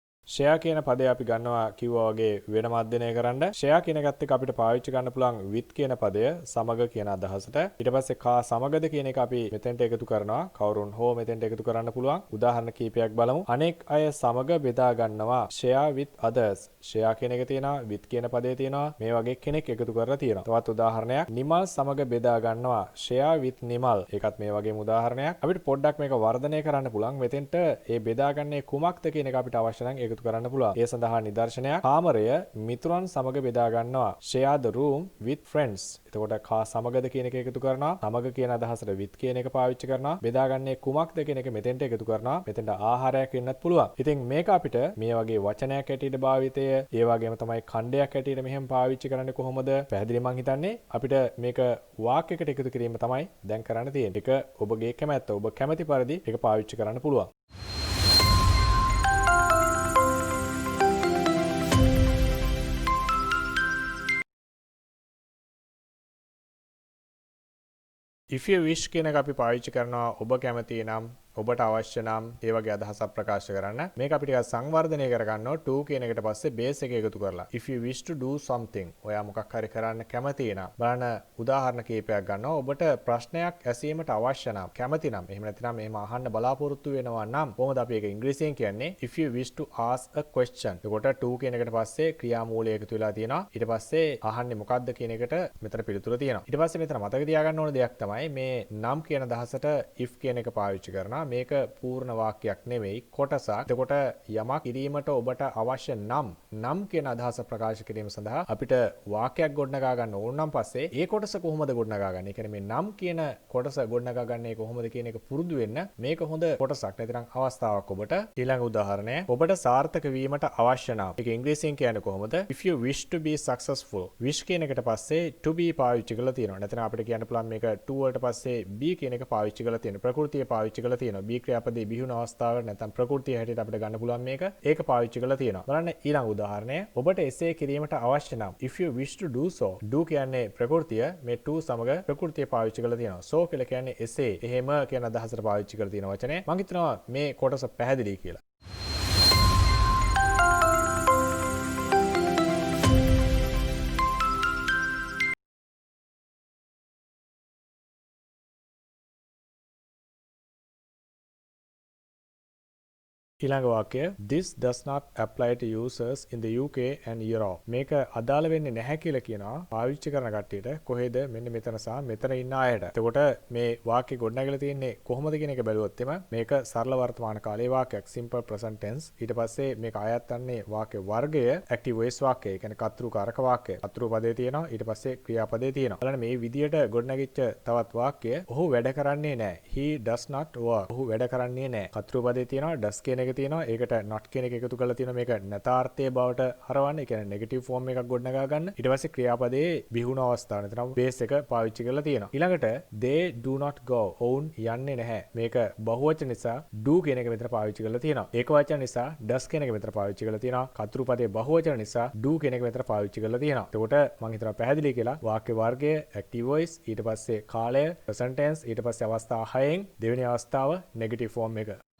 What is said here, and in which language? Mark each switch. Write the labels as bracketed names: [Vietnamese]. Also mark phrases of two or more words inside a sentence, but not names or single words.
[Sinhala] share කියන පදේ අපි ගන්නවා කිව්වා වගේ වෙනම අධ්‍යයනය කරන්න. share කියන එකත් එක්ක අපිට පාවිච්චි කරන්න පුළුවන් with කියන පදය සමග කියන අදහසට. ඊට පස්සේ කා සමගද කියන එක අපි මෙතෙන්ට එකතු කරනවා. කවුරුන් හෝ මෙතෙන්ට එකතු කරන්න පුළුවන්. උදාහරණ කීපයක් බලමු. අනෙක් අය සමග බෙදා ගන්නවා. [English] share with others. [Sinhala] share කියන එක තියෙනවා, with කියන පදේ තියෙනවා. මේ වගේ කෙනෙක් එකතු කරලා තියෙනවා. තවත් උදාහරණයක් නිමල් සමග බෙදා ගන්නවා. [English] share with නිමල්. [Sinhala] ඒකත් මේ වගේම උදාහරණයක්. අපිට පොඩ්ඩක් මේක වර්ධනය කරන්න පුළුවන්. මෙතෙන්ට ඒ බෙදාගන්නේ කුමක්ද කියන එක අපිට අවශ්‍ය නම් එකතු කරන්න පුළුවන්. ඒ සඳහා නිදර්ශනයක් කාමරය මිතුරන් සමග බෙදා ගන්නවා. [English] share the room with friends. [Sinhala] එතකොට කා සමගද කියන එක එකතු කරනවා. සමග කියන අදහසට with කියන එක පාවිච්චි කරනවා. බෙදාගන්නේ කුමක්ද කියන එක මෙතෙන්ට එකතු කරනවා. මෙතෙන්ට ආහාරයක් වෙන්නත් පුළුවන්. ඉතින් මේක අපිට මේ වගේ වචනයක් ඇටියට භාවිතය, ඒ වගේම තමයි ඛණ්ඩයක් ඇටියට මෙහෙම පාවිච්චි කරන්නේ කොහොමද? පැහැදිලි මං හිතන්නේ අපිට මේක වාක්‍යයකට එකතු කිරීම තමයි දැන් කරන්න තියෙන්නේ. ඒක ඔබගේ කැමැත්ත. ඔබ කැමැති පරිදි ඒක පාවිච්චි කරන්න පුළුවන්. [English] if you wish [Sinhala] කියන එක අපි පාවිච්චි කරනවා ඔබ කැමති නම්, ඔබට අවශ්‍ය නම් ඒ වගේ අදහසක් ප්‍රකාශ කරන්න. මේක අපි ටිකක් සංවර්ධනය කරගන්නවා to කියන එකට පස්සේ base එක එකතු කරලා. [English] if you wish to do something, [Sinhala] ඔයා මොකක් හරි කරන්න කැමති නම් බලන්න උදාහරණ කීපයක් ගන්නවා. ඔබට ප්‍රශ්නයක් ඇසීමට අවශ්‍ය නම්, කැමති නම්, එහෙම නැතිනම් එහෙම අහන්න බලාපොරොත්තු වෙනවා නම් කොහොමද අපි ඒක ඉංග්‍රීසියෙන් කියන්නේ? [English] if you wish to ask a question. [Sinhala] එතකොට to කියන එකට පස්සේ ක්‍රියාමූලය එකතු වෙලා තියෙනවා. ඊට පස්සේ අහන්නේ මොකක්ද කියන එකට මෙතන පිළිතුර තියෙනවා. ඊට පස්සේ මෙතන මතක තියාගන්න ඕන දෙයක් තමයි මේ නම් කියන අදහසට if කියන එක පාවිච්චි කරනවා. මේක පූර්ණ වාක්‍යයක් නෙවෙයි, කොටසක්. එතකොට යමක් කිරීමට ඔබට අවශ්‍ය නම් කියන අදහස ප්‍රකාශ කිරීම සඳහා අපිට වාක්‍යයක් ගොඩනගා ගන්න ඕන නම් පස්සේ ඒ කොටස කොහොමද ගොඩනගා ගන්න? ඒ කියන්නේ මේ නම් කියන කොටස ගොඩනගා ගන්නේ කොහොමද කියන එක පුරුදු වෙන්න මේක හොඳ කොටසක්. නැතිනම් අවස්ථාවක් ඔබට. ඊළඟ උදාහරණය ඔබට සාර්ථක වීමට අවශ්‍ය නම්. ඒක ඉංග්‍රීසියෙන් කියන්නේ කොහොමද? [English] if you wish to be successful. [Sinhala] wish කියන එකට පස්සේ [English] to be [Sinhala] පාවිච්චි කරලා තියෙනවා. නැත්නම් අපිට කියන්න පුළුවන් මේක to වලට පස්සේ be කියන එක පාවිච්චි කරලා තියෙනවා. ප්‍රകൃතිය පාවිච්චි කරලා තියෙනවා. be ක්‍රියාපදේ බිහිවුන අවස්ථාවට නැත්නම් ප්‍රകൃතිය හැටියට අපිට ගන්න පුළුවන් මේක. ඒක පාවිච්චි කරලා තියෙනවා. බලන්න ඊළඟ උදාහරණය. ඔබට එසේ කිරීමට අවශ්‍ය නම්. [English] if you wish to do so. [Sinhala] do කියන්නේ ප්‍රകൃතිය, මේ to සමග ප්‍රകൃතිය පාවිච්චි කරලා තියෙනවා. so කියලා කියන්නේ එසේ, එහෙම කියන අදහසට පාවිච්චි කරලා තියෙන වචනේ. මම හිතනවා මේ කොටස පැහැදිලි කියලා. ඊළඟ වාක්‍යය [English] this does not apply to users in the UK and Europe. [Sinhala] මේක අදාළ වෙන්නේ නැහැ කියලා කියනවා පාවිච්චි කරන කට්ටියට. කොහෙද? මෙන්න මෙතන සහ මෙතන ඉන්න අයට. එතකොට මේ වාක්‍ය ගොඩනැගලා තියෙන්නේ කොහොමද කියන එක බැලුවොත් එම මේක සරල වර්තමාන කාලයේ වාක්‍යයක්, [English] simple present tense. [Sinhala] ඊට පස්සේ මේක අයත් වන්නේ වාක්‍ය වර්ගය [English] active voice [Sinhala] වාක්‍යය. ඒ කියන්නේ කර්තෘ කාරක වාක්‍යය. කර්තෘ පදේ තියෙනවා, ඊට පස්සේ ක්‍රියාපදේ තියෙනවා. බලන්න මේ විදියට ගොඩනැගිච්ච තවත් වාක්‍ය ඔහු වැඩ කරන්නේ නැහැ. [English] he does not work. [Sinhala] ඔහු වැඩ කරන්නේ නැහැ. කර්තෘ පදේ තියෙනවා, does කියන එක තියෙනවා. ඒකට not කියන එක එකතු කරලා තියෙනවා. මේක නැතාර්ථයේ බවට හරවන්නේ. ඒ කියන්නේ [English] negative form [Sinhala] එකක් ගොඩනගා ගන්න. ඊට පස්සේ ක්‍රියාපදයේ බිහුණු අවස්ථාව නැත්නම් බේස් එක පාවිච්චි කරලා තියෙනවා. [English] ඊළඟට they do not go. [Sinhala] ඔවුන් යන්නේ නැහැ. මේක බහුවචන නිසා do කියන එක මෙතන පාවිච්චි කරලා තියෙනවා. ඒකවචන නිසා does කියන එක මෙතන පාවිච්චි කරලා තියෙනවා. කර්තෘ පදයේ බහුවචන නිසා do කියන එක මෙතන පාවිච්චි කරලා තියෙනවා. එතකොට මම හිතනවා පැහැදිලි කියලා. වාක්‍ය වර්ගය [English] active voice, [Sinhala] ඊට පස්සේ කාලය [English] present tense, [Sinhala] ඊට පස්සේ අවස්ථා 6න් දෙවෙනි අවස්ථාව [English] negative form [Sinhala] එක.